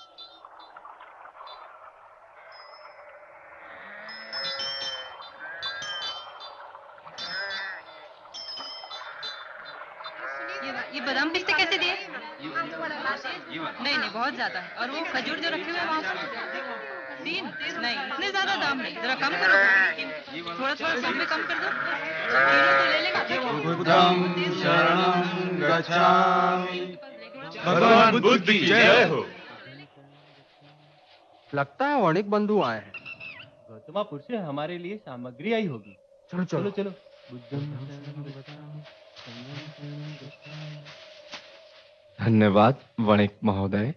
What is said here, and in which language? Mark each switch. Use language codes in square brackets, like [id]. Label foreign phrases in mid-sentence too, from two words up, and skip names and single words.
[hi] ये बादाम पिस्ते कैसे दिए? नहीं नहीं, बहुत ज्यादा है। और वो खजूर जो रखे हुए हैं वहाँ पर 3 नहीं, इतने ज्यादा दाम नहीं, जरा कम करो। थोड़ा थोड़ा सब में कम कर दो। किलो तो ले लेंगे। [pi] बुद्धं शरणं गच्छामि। [hi] भगवान बुद्ध की जय हो। लगता है वणिक बंधु आए हैं। गौतमापुर से हमारे लिए सामग्री आई होगी। चलो चलो चलो। धन्यवाद वणिक महोदय।